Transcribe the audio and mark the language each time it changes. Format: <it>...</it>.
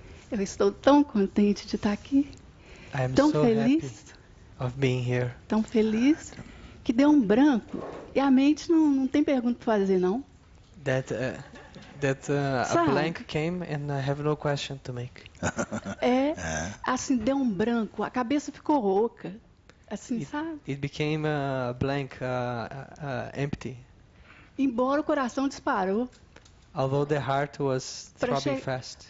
<pt>Eu estou tão contente de estar aqui.</pt> <en>I am</en> <pt>Tão</pt> <en>so happy</en> <pt>feliz.</pt> <en>of being here.</en> <pt>Tão feliz que deu um branco. E a mente não tem pergunta para fazer, não.</pt> <en>That a</en> <pt>Sabe?</pt> <en>blank came and I have no question to make.</en> <pt>É, assim, deu um branco. A cabeça ficou oca. Assim, sabe?</pt> <en>It became a blank, empty.</en> <pt>Embora o coração disparou</pt> <en>Although the heart was throbbing fast</en>